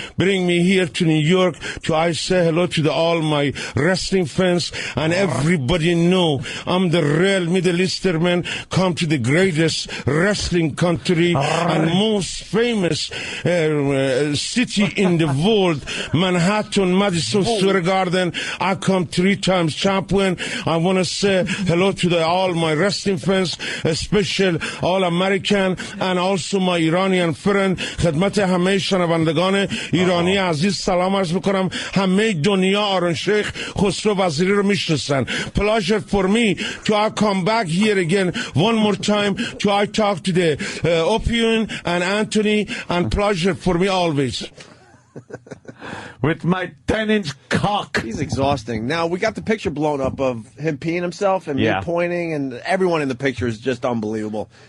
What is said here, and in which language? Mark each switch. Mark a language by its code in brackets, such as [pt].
[en] Bring me here to New York to I say hello to all my wrestling fans and everybody know I'm the real Middle Eastern come to the greatest wrestling country and most famous city in the world, Manhattan, Madison Square Garden. I come 3 times champion. I want to say hello to all my wrestling fans, especially all American and also my Iranian friend. [fa] خدمت همه شنوندگان ایرانی عزیز سلام عرض میکنم. همه دنیا آرون شیخ خسرو وزیری رو میشناسن. [en] Pleasure for me to I come back here again one more time to I talk to the Opie and Anthony, and pleasure for me always. with my 10-inch cock. He's exhausting. Now, we got the picture blown up of him peeing himself and me pointing, and everyone in the picture is just unbelievable.